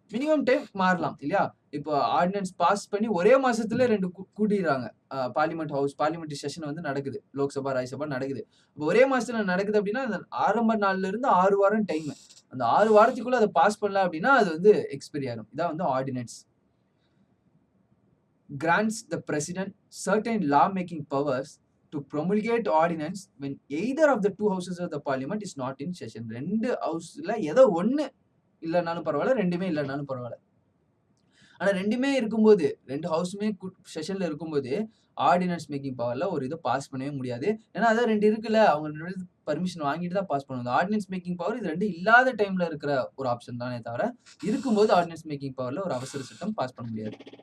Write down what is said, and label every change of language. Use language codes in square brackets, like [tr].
[ta] Minimum time மாறலாம் இல்லையா? இப்போ ஆர்டினன்ஸ் பாஸ் பண்ணி ஒரே மாசத்துல 2 கூட்டிடுறாங்க. பார்லிமெண்ட் செஷன் வந்து நடக்குது. லோக்சபா, ராஜ்யசபா நடக்குது. இப்போ ஒரே மாசத்துல நடக்குது அப்படின்னா, அந்த ஆரம்ப நாள்ல இருந்து 6 வாரம் டைம். அந்த 6 வாரத்துக்குள்ள அதை பாஸ் பண்ணல அப்படின்னா அது வந்து எக்ஸ்பைரி ஆயிரும். இதான் வந்து ordinance. [en] grants the president certain law-making powers to promulgate ordinance when either of the two houses of the parliament is not in session. [ta] 2 ஹவுஸ்ல ஏதோ ஒண்ணு இல்லனாலும் பரவாயில்ல, 2மே இல்லனாலும் பரவாயில்ல. ஆனா 2மே இருக்கும்போது, 2 ஹவுஸுமே செஷன்ல இருக்கும்போது ஆர்டினன்ஸ் மேக்கிங் பவர்ல ஒரு இதை பாஸ் பண்ணவே முடியாது. ஏன்னா அதான் 2 இருக்குல்ல, அவங்க பர்மிஷன் வாங்கிட்டு தான் பாஸ் பண்ணுவாங்க. ஆர்டினன்ஸ் மேக்கிங் பவர் இது 2 இல்லாத டைம்ல இருக்கிற ஒரு ஆப்ஷன் தானே தவிர, இருக்கும்போது ஆர்டினன்ஸ் மேக்கிங் பவர்ல ஒரு அவசர சட்டம் பாஸ் பண்ண முடியாது.